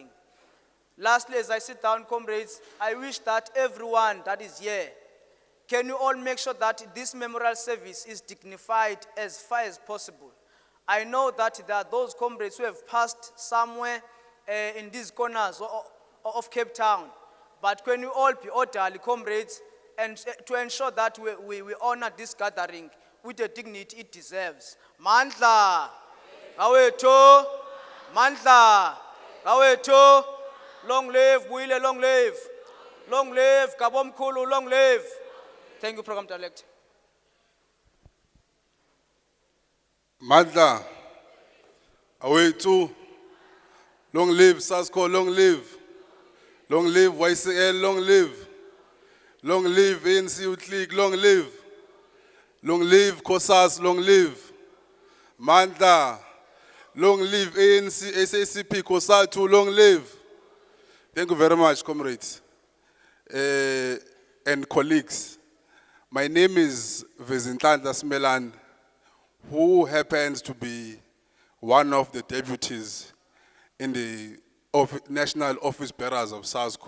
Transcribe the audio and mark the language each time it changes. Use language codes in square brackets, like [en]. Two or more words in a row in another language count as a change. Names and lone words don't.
[en] Lastly, as I sit down, comrades, I wish that everyone that is here, can you all make sure that this memorial service is dignified as far as possible? I know that there are those comrades who have passed somewhere in these corners of Cape Town. But can you all be orderly, comrades, and to ensure that we honor this gathering with the dignity it deserves. [xh] Mandla, awethu, mandla, awethu, [en] long live, Buyile, long live. Long live, Kabomkhulu, long live. Thank you, Program Director. [xh] Mandla, awethu, [en] long live Sasko, long live. Long live YCL, long live. Long live ANC Youth League, long live. Long live COSAS, long live. Mandla, long live ANC, SACP, COSATU, long live. Thank you very much, comrades and colleagues. My name is Vezintandla Smelan, who happens to be one of the deputies in the National Office Bearers of Sasko.